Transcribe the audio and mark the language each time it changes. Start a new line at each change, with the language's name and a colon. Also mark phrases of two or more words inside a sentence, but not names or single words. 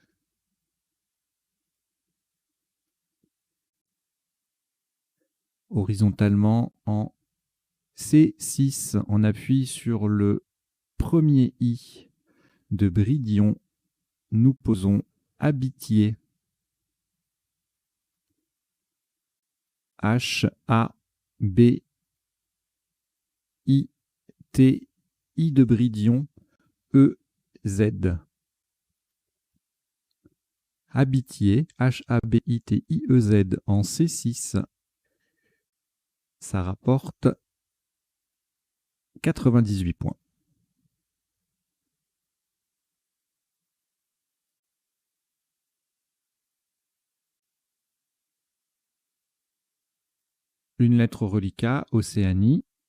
French: Horizontalement en C6, on appuie sur le premier I de Bridion. Nous posons Habitier. H, A, B, I, T, I de Bridion, E, Z. Habitier, H-A-B-I-T-I-E-Z en C6. Ça rapporte 98 points. Une lettre reliquat, Océanie.